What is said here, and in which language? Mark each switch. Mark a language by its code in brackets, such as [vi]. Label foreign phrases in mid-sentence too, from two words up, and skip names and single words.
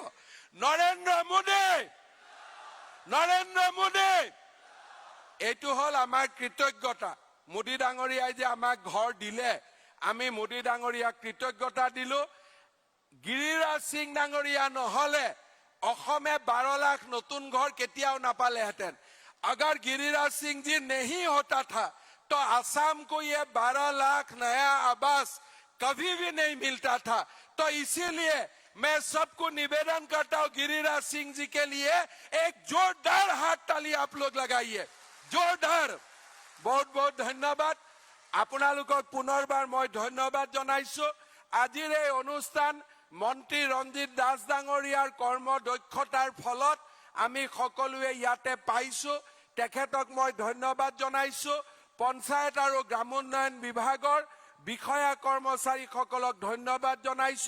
[as] নৰেন্দ্ৰ মোদী, নৰেন্দ্ৰ মোদী। এইটো হল আমাৰ কৃতজ্ঞতা। মোদী ডাঙৰীয়াই যে আমাক ঘৰ দিলে, আমি মোদী ডাঙৰীয়াক কৃতজ্ঞতা দিলো। গিৰিৰাজ সিং ডাঙৰীয়া নহলে অসমে 12 লাখ নতুন ঘৰ কেতিয়াও নাপালেহেঁতেন। [hi] अगर गिरिराज सिंह जी नहीं होता था तो असम को ये 12 लाख नया आवास कभी भी नहीं मिलता था। तो इसीलिए मैं सबको निवेदन करता हूं, गिरिराज सिंह जी के लिए एक जोरदार हाथ ताली आप लोग लगाइए, जोरदार। बहुत बहुत धन्यवाद। [as] আপোনালোকক পুনৰবাৰ মই ধন্যবাদ জনাইছো। আজিৰ এই অনুষ্ঠান মন্ত্ৰী ৰঞ্জিত দাস ডাঙৰীয়াৰ কৰ্ম দক্ষতাৰ ফলত আমি সকলোৱে ইয়াতে পাইছো। তেখেতক মই ধন্যবাদ জনাইছো। পঞ্চায়ত আৰু গ্ৰামোন্নয়ন বিভাগৰ বিষয়া কৰ্মচাৰীসকলক ধন্যবাদ জনাইছো।